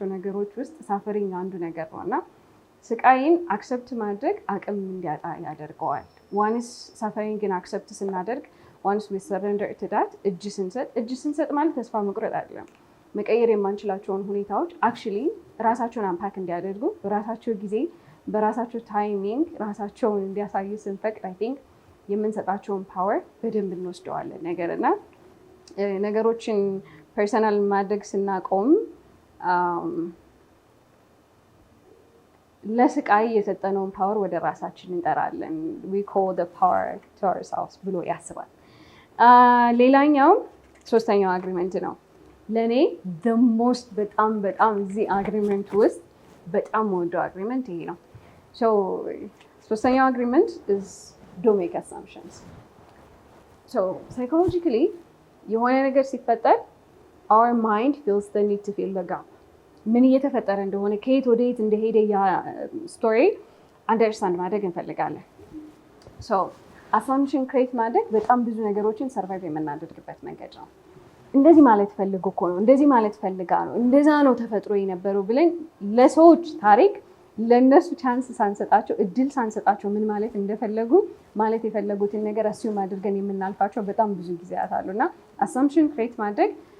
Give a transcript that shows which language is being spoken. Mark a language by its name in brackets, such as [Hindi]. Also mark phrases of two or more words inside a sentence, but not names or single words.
[Amharic] ነገሮች ውስጥ ሳፈሪንግ አንዱ ነገር ነው እና ስቃይን አክሰፕት ማድረግ አቅም እንዲያጣ ያደርገዋል። [English] once sufferingን accept [Amharic] ስናደርግ [English] once we surrender to that [Amharic] እጅ ስንሰጥ ማለት ተስፋ መቁረጥ አይደለም። መቀየር የማንችላቸውን ሁኔታዎች አክቹዋሊ ራሳቸውን አንፓክ እንዲያደርጉ በራሳቸው ጊዜ በራሳቸው ታይሚንግ ራሳቸውን እንዲያሳዩ ስንፈቅድ [English] I think [Amharic] የምንሰጣቸውን ፓወር በደንብ እንወስደዋለን እና ነገሮችን ፐርሰናል ማድረግ ስናቆም ለስቃይ የሰጠነውን ፓወር ወደ ራሳችን እንጠራለን። [English] we call the power to ourselves [Amharic] ብሎ ያስባል። ሌላኛው ሶስተኛው አግሪመንት ነው። ለእኔ [English] the most [Amharic] በጣም እዚህ አግሪመንት ውስጥ በጣም ወደው አግሪመንት ይሄ ነው። ሶስተኛው አግሪመንት [English] is don't make assumptions. Psychologically [Amharic] የሆነ ነገር ሲፈጠር [English] our mind feels the need to fill the gap. [Amharic] ምን እየተፈጠረ እንደሆነ ከየት ወደ የት እንደሄደ ያ [English] story understand [Amharic] ማድረግ እንፈልጋለን። [English] assumption create [Amharic] ማድረግ በጣም ብዙ ነገሮችን ሰርቫይቭ የምናደርግበት መንገድ ነው። እንደዚህ ማለት ፈልጎ እኮ ነው፣ እንደዚህ ማለት ፈልጋ ነው፣ እንደዛ ነው ተፈጥሮ የነበረው ብለን ለሰዎች ታሪክ ለእነሱ ቻንስ ሳንሰጣቸው እድል ሳንሰጣቸው ምን ማለት እንደፈለጉ ማለት የፈለጉትን ነገር አስዩም አድርገን የምናልፋቸው በጣም ብዙ ጊዜያት አሉ እና [English] assumption create [Amharic] ማድረግ